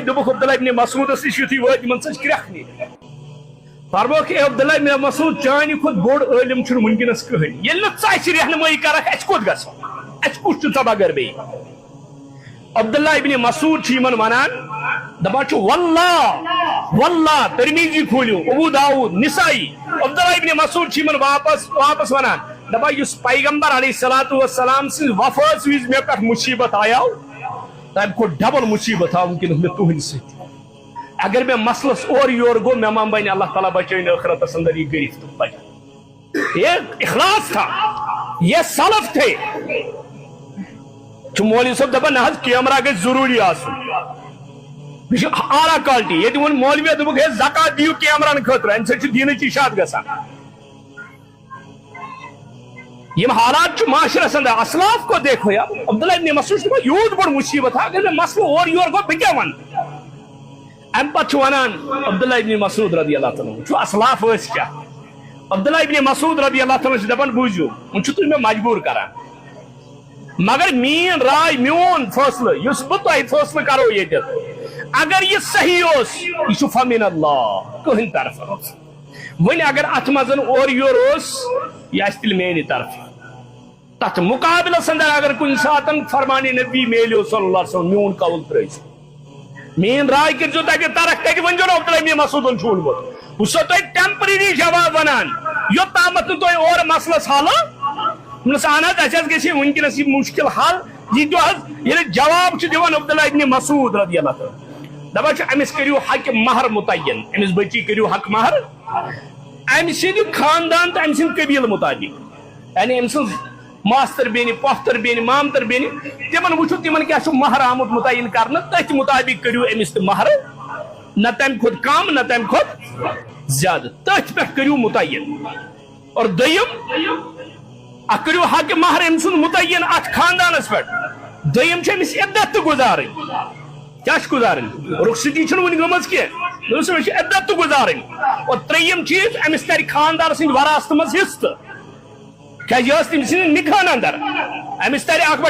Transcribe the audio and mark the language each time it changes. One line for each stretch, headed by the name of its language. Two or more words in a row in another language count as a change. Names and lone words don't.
Kashmiri: دوٚپُکھ عبداللہ ابن مسعودس نِش یُتھُے وٲتۍ یِمن ژٔج کرٛٮ۪کھ فرموکھ اے عبداللہ ابن مسعود چانہِ کھۄتہٕ بوٚڑ عٲلِم چھُنہٕ وٕنکیٚنس کٕہٕنۍ ییٚلہِ نہٕ ژٕ اَسہِ رہنمٲیی کرکھ اَسہِ کوٚت گژھو اَسہِ کُس چھُ ژےٚ بغٲر بیٚیہِ عبداللہ ابن مسعود چھُ یِمن ونان دپان چھُ
Arabic: واللہ واللہ
Kashmiri: ترمیزی کھوٗلِو ابو داؤد نسائی عبداللہ ابن مسعود چھُ یِمن واپس ونان دپان یُس پیغمبر
Arabic: علیہ الصلوۃ والسلام
Kashmiri: سٕنٛز وفٲژ وِزِ مےٚ پٮ۪ٹھ مُصیبت آیاو تمہِ کھۄتہٕ ڈبل مُصیبت آو وٕنکیٚنس مےٚ تُہنٛدِ سۭتۍ اگر مےٚ مسلس اورٕ یورٕ گوٚو مےٚ ما بنہِ اللہ تعالیٰ بچٲیِن ٲخرتس انٛدر یہِ گرفتار
Urdu: یہ اخلاص تھا یہ سلف تھے
Kashmiri: چھُ مولوی صٲب دپان نہ حظ کیمرا گژھِ ضروٗری آسُن یہِ چھُ اعلیٰ کالٹی ییٚتہِ ووٚن مولوِیو دوٚپُکھ ہے زکات دِیِو کیمراہن خٲطرٕ امہِ سۭتۍ چھُ دیٖنٕچ اشاعت گژھان یم حالات چھُ معاشرس انٛدر
Urdu: اسلاف کو دیکھو
Kashmiri: یا عبداللہ ابن مسعود چھُ دپان یوٗت بوٚڑ مُصیبت اگر مےٚ مسلہٕ اورٕ یورٕ گوٚو بہٕ کیٛاہ ونہٕ امہِ پتہٕ چھُ ونان عبداللہ ابن مسعود
Arabic: رضی اللہ تعالیٰ
Kashmiri: چھُ اسلاف ٲسۍ کیٛاہ عبداللہ ابن مسعود
Arabic: رضی اللہ تعالیٰ
Kashmiri: چھُ دپان بوٗزِو وۄنۍ چھُو تُہۍ مےٚ مجبوٗر کران مگر میٲنۍ راے میون فٲصلہٕ یُس بہٕ تۄہہِ فٲصلہٕ کرو ییٚتٮ۪تھ اگر یہِ صحیح اوس یہِ چھُ
Arabic: فمن اللہ
Kashmiri: کٕہٕنۍ طرفہٕ وۄنۍ اگر اتھ منٛز اورٕ یورٕ اوس یہِ آسہِ تیٚلہِ میانہِ طرفہٕ تتھ مُقابلس انٛدر اگر کُنہِ ساتہٕ فرمانہِ نبی میلیو
Arabic: صلی اللہ علیہ وسلم
Kashmiri: میون قول ترٲیزِ میٲنۍ راے کٔرزیٚو تتہِ ترک تتہِ ؤنزیٚو نہٕ عبداللہ ابن مسعودن چھُ ووٚنمُت بہٕ چھُسو تۄہہِ ٹیمپرری جواب ونان یوٚتامتھ نہٕ تُہۍ اورٕ مسلس حل دوٚپنس اہن حظ اسہِ حظ گژھِ وٕنکیٚنس یہِ مُشکل حل یہِ تہِ حظ ییٚلہِ جواب چھُ دِوان عبداللہ ابن مسعود
Arabic: رضی اللہ تعالیٰ
Kashmiri: دپان چھُ أمِس کٔرِو حقہِ مہر مُتعین أمِس بچی کٔرِو حق مہر امہِ سٕنٛدِ خاندان تہٕ أمۍ سٕنٛدِ قبیٖلہٕ مُطابق یعنی أمۍ سٕنٛز ماستر بیٚنہِ پۄفتر بیٚنہِ مامتر بیٚنہِ تِمن وٕچھو تِمن کیٛاہ چھُ مہر آمُت مُتعین کرنہٕ تٔتھۍ مُطابق کٔرِو أمِس تہِ مہر نہ تمہِ کھۄتہٕ کم نہ تمہِ کھۄتہٕ زیادٕ تٔتھۍ پٮ۪ٹھ کٔرِو مُتعین اور دوٚیِم اکھ کٔرِو حقہِ مہر أمۍ سُنٛد مُتعین اتھ خاندانس پٮ۪ٹھ دوٚیِم چھِ أمِس عدت تہِ گُزارٕنۍ کیٛاہ چھِ گُزارٕنۍ رخصتی چھنہٕ وُنہِ گٔمٕژ کینٛہہ دوٚپمس أمِس چھِ عدت تہِ گُزارٕنۍ اور ترٛیٚیِم چیٖز أمِس ترِ خاندار سٕنٛدِ وراثتہٕ منٛز حصہٕ تہٕ کیٛازِ یہِ ٲس تٔمۍ سٕنٛدِ نِکاحن انٛدر أمِس ترِ